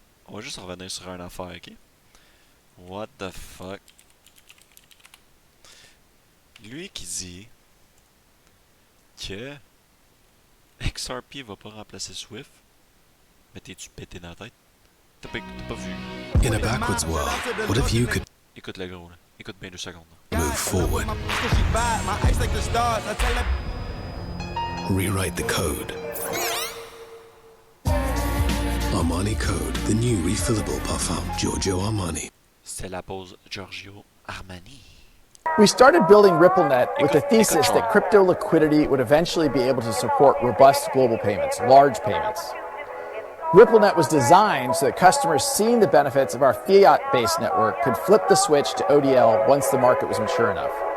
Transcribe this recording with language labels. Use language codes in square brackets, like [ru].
[fr] On va juste revenir sur une affaire, ok? [en] What the fuck? [fr] Lui qui dit que XRP va pas remplacer Swift, mais t'es-tu pété dans la tête? T'as pas vu? [en] In a backwards world, what if you could [fr] Écoute le gros là. Écoute bien 2 secondes. [en] move forward, rewrite the code? Armani Code, the new refillable parfum, Giorgio Armani. [fr] C'est la pause Giorgio Armani. [en] We started building RippleNet with the thesis that crypto liquidity would eventually be able to support robust global payments, large payments. RippleNet was designed so that customers seeing the benefits of our fiat-based network could flip the switch to ODL once the market was mature enough.